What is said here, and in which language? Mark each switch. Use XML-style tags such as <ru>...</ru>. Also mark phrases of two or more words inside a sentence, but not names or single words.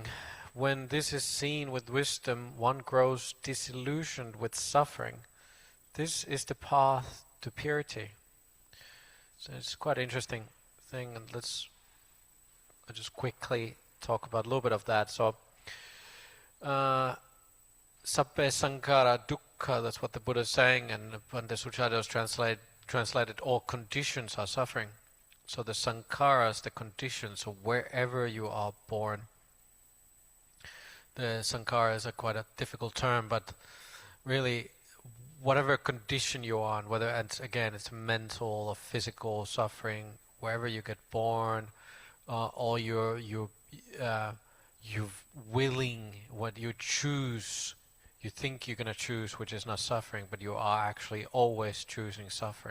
<en>When this is seen with wisdom, one grows disillusioned with suffering. This is the path to purity. So it's quite an interesting thing, and I'll just quickly talk about a little bit of that. So,</en> <pi>sabbe sankhara dukkha,</pi> <en>that's what the Buddha is saying, and when the Suchados translated, all conditions are suffering. So the sankharas, the conditions, so wherever you are born. The sankhara is quite a difficult term, but really, whatever condition you are in, whether it's mental or physical suffering, wherever you get born, all you willing, what you choose, you think you're going to choose, which is not suffering, but you are actually always choosing suffering.</en>